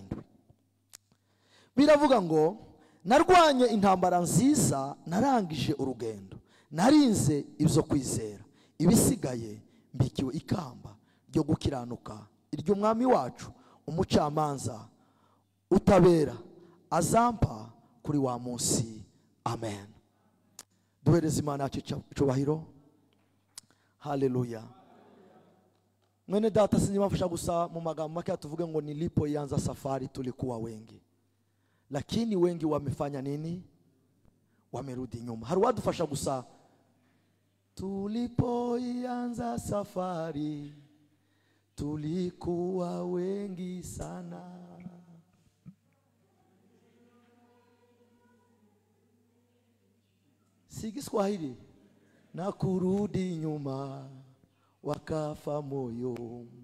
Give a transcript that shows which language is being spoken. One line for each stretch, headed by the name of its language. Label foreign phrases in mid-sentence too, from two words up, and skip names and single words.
Kinyarwanda: Biravuga ngo, narwanye intambara nziza, narangije urugendo, narinze ibyo kwizera, ibisigaye mbikiwe ikamba ryo gukiranuka, iryo Mwami wacu umucamanza utabera azampa kuri wa munsi. Amen. Duhereze Imana yacu icyubahiro. Haleluya. Mwene data, sinimafusha gusa mu magambo make tuvuge ngo
Swahili: nilipoianza safari tulikuwa wengi, lakini wengi wamefanya nini? Wamerudi nyuma.
Kinyarwanda: Hari wadufasha gusa,
Swahili: tulipoianza safari tulikuwa wengi sana. Si Kiswahili. Na kurudi nyuma wakafa moyo,